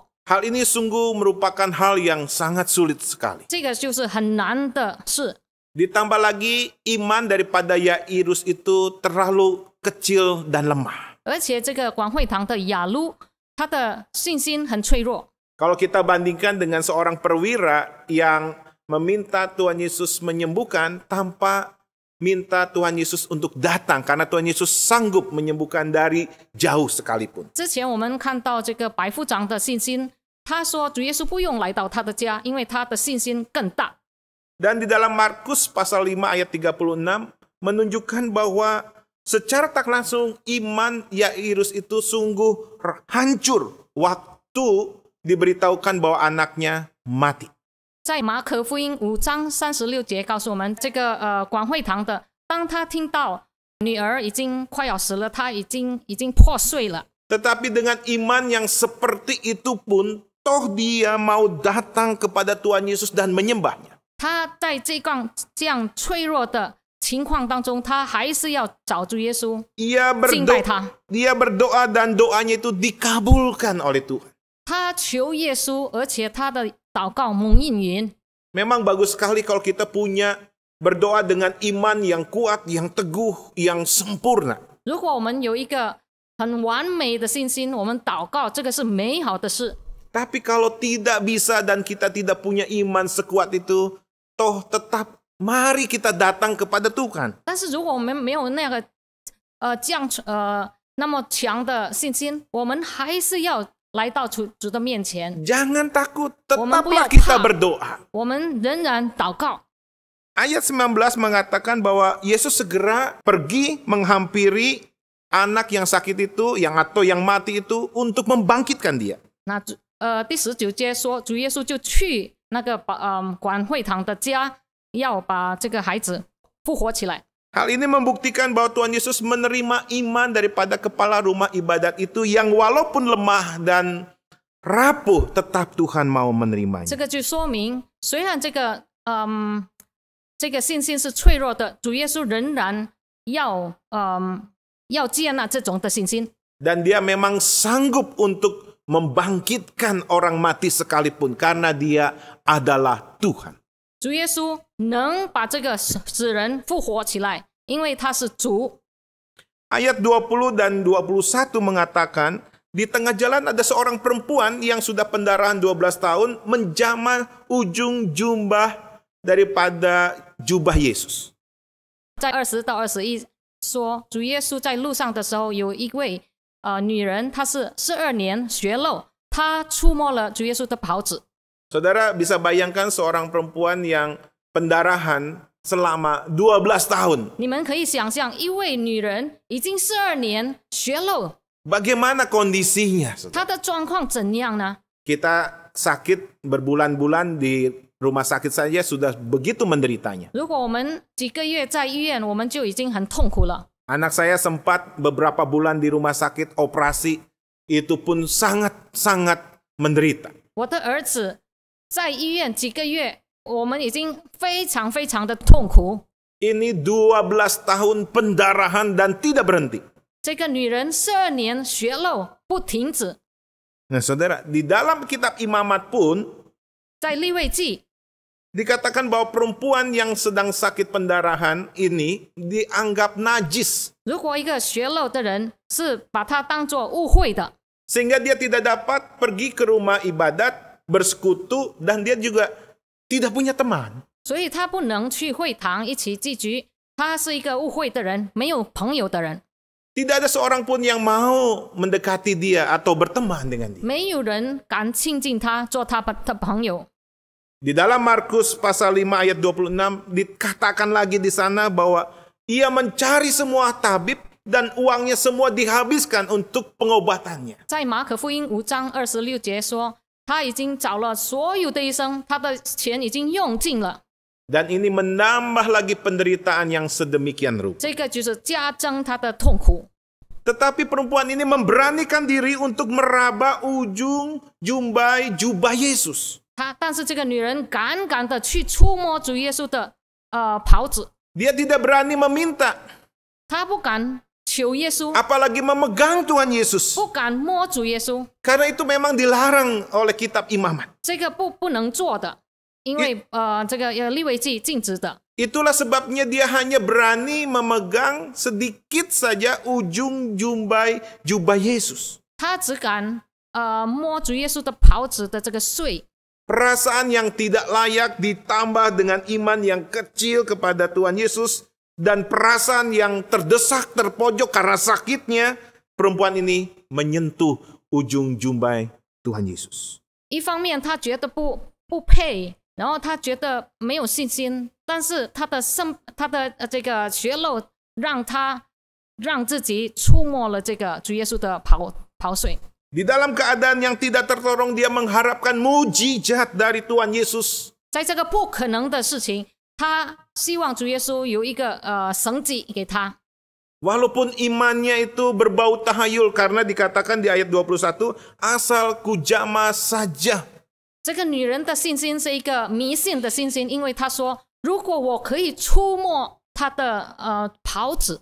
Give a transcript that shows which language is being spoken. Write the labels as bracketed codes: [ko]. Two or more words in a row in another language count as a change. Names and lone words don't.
[id] Hal ini sungguh merupakan hal yang sangat sulit sekali. [zh] 这个就是很难的事。 [id] Ditambah lagi iman daripada Yairus itu terlalu kecil dan lemah. [zh] 而且这个管会堂的雅鲁，他的信心很脆弱。 [id] Kalau kita bandingkan dengan seorang perwira yang meminta Tuhan Yesus menyembuhkan tanpa minta Tuhan Yesus untuk datang karena Tuhan Yesus sanggup menyembuhkan dari jauh sekalipun. [zh] 之前我们看到这个百夫长的信心，他说主耶稣不用来到他的家，因为他的信心更大。 [id] Dan di dalam Markus pasal 5 ayat 36 menunjukkan bahwa secara tak langsung iman Yairus itu sungguh hancur waktu diberitahukan bahwa anaknya mati. [zh] 在马可福音5章36节告诉我们，这个管会堂的，当他听到女儿已经快要死了，他已经破碎了。 [id] Tetapi dengan iman yang seperti itu pun, toh dia mau datang kepada Tuhan Yesus dan menyembahnya. [zh] 他在这样脆弱的情况当中，他还是要找主耶稣， 敬拜他。 [id] Dia berdoa dan doanya itu dikabulkan oleh Tuhan. [zh] 他求耶稣，而且他的祷告蒙应允。 [id] Memang bagus sekali kalau kita punya berdoa dengan iman yang kuat, yang teguh, yang sempurna. [zh] 如果我们有一个很完美的信心，我们祷告，这个是美好的事。 [id] Tapi kalau tidak bisa dan kita tidak punya iman sekuat itu, toh tetap mari kita datang kepada Tuhan. [zh] 但是如果我们没有那么强的信心，我们还是要来到主的面前， [id] Jangan takut, [zh] 我们不要 [id] tetaplah kita [zh] 怕。 [id] berdoa. [zh] 我们仍然祷告。 [id] Ayat 19 mengatakan bahwa Yesus segera pergi menghampiri anak yang sakit itu, atau yang mati itu untuk membangkitkan dia. [zh] 那第19节说，主耶稣就去那个管会堂的家，要把这个孩子复活起来。 [id] Hal ini membuktikan bahwa Tuhan Yesus menerima iman daripada kepala rumah ibadat itu yang walaupun lemah dan rapuh, tetap Tuhan mau menerimanya. [zh] 这个就说明，虽然这个信心是脆弱的，主耶稣仍然要接纳这种的信心。 [id] Dan dia memang sanggup untuk membangkitkan orang mati sekalipun karena dia adalah Tuhan. [zh] 主耶稣能把这个死人复活起来，因为他是主。 [id] Ayat 20 dan 21 mengatakan, di tengah jalan ada seorang perempuan yang sudah pendarahan 12 tahun menjamah ujung jubah daripada jubah Yesus. [zh] 在20到21说，主耶稣在路上的时候，有一位女人，她是12年血漏，她触摸了主耶稣的袍子。 [id] Saudara bisa bayangkan seorang perempuan yang pendarahan selama 12 tahun. [zh] 你们可以想象，一位女人已经12年血漏， [id] Bagaimana kondisinya? [zh] 她的状况怎样呢？ [id] Kita sakit berbulan-bulan di rumah sakit saja sudah begitu menderitanya. [zh] 如果我们几个月在医院，我们就已经很痛苦了。 [id] Anak saya sempat beberapa bulan di rumah sakit operasi, itu pun sangat-sangat menderita. [zh] 我的儿子在医院几个月，我们已经非常非常的痛苦。 [id] Ini 12 tahun pendarahan dan tidak berhenti. [zh] 这个女人12年血漏不停止， [id] Nah saudara, di dalam kitab Imamat pun [zh] 在利未记 [id] dikatakan bahwa perempuan yang sedang sakit pendarahan ini dianggap najis. [zh] 如果一个血漏的人是把它当作误会的， [id] Sehingga dia tidak dapat pergi ke rumah ibadat, bersekutu, dan dia juga tidak punya teman. [zh] 所以他不能去会堂一起祭局，他是一个误会的人，没有朋友的人， [id] Tidak ada seorang pun yang mau mendekati dia atau berteman dengan dia. [zh] 没有人敢亲近他，做他的朋友。 [id] Di dalam Markus pasal 5 ayat 26 dikatakan lagi di sana bahwa ia mencari semua tabib dan uangnya semua dihabiskan untuk pengobatannya. [zh] 在马可福音5章26节说，他已经找了所有的医生，他的钱已经用尽了。 [id] Dan ini menambah lagi penderitaan yang sedemikian rupa. [zh] 这个就是加增他的痛苦。 [id] Tetapi perempuan ini memberanikan diri untuk meraba ujung jubah Yesus. [zh] 但是这个女人敢敢的去触摸主耶稣的袍子， [id] Dia tidak berani meminta, [zh] 她不敢求耶稣， [id] apalagi memegang Tuhan Yesus. [zh] 不敢摸主耶稣， [id] Karena itu memang dilarang oleh kitab Imamat. [zh] 这个不能做的，因为这个利未记禁止的。 [id] Itulah sebabnya dia hanya berani memegang sedikit saja ujung jubah Yesus. [zh] 她只敢摸主耶稣的袍子的这个穗。 [id] Perasaan yang tidak layak ditambah dengan iman yang kecil kepada Tuhan Yesus dan perasaan yang terdesak, terpojok karena sakitnya, perempuan ini menyentuh ujung jubah Tuhan Yesus. [zh] 一方面她觉得不配，然后她觉得没有信心，但是她的这个血漏让自己触摸了这个主耶稣的袍穗。 [id] Di dalam keadaan yang tidak tertolong, dia mengharapkan mujizat dari Tuhan Yesus. [zh] 在这个不可能的事情，他希望主耶稣有一个神迹给他。 [id] Walaupun imannya itu berbau tahayul, karena dikatakan di ayat 21, asal kujama saja. [zh] 这个女人的信心是一个迷信的信心，因为她说，如果我可以触摸她的袍子，